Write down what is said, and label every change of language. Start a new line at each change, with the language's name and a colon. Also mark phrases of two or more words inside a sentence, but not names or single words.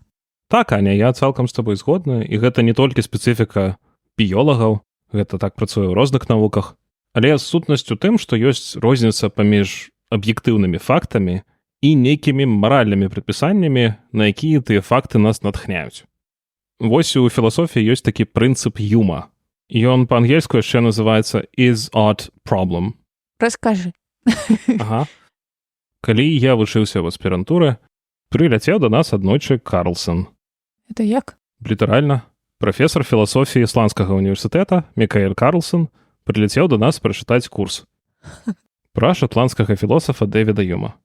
Belarusian: Так, Аня, я цалкам з табой згодна, і гэта не толькі спецыфіка біёлагаў, гэта так працуе ў розных навуках, але сутнасць у тым, што ёсць розніца паміж аб'ектыўнымі фактамі і нейкімі маральнымі прадпісаннямі, на якія тыя факты нас натхняюць. Вось у філасофіі ёсць такі прынцып Юма. Ён па-ангельску яшчэ называецца
English: «is art problem».
Belarusian: Раскажы. Ага. Калі я вучыўся ў аспірантуры, прыляцеў да нас аднойчы Карлсон. Это як? Літаральна. Прафесар філасофіі Ісландскага універсітэта Мікаэль Карлсон прыляцеў да нас прачытаць курс пра шатландскага філосафа Дэвіда Юма.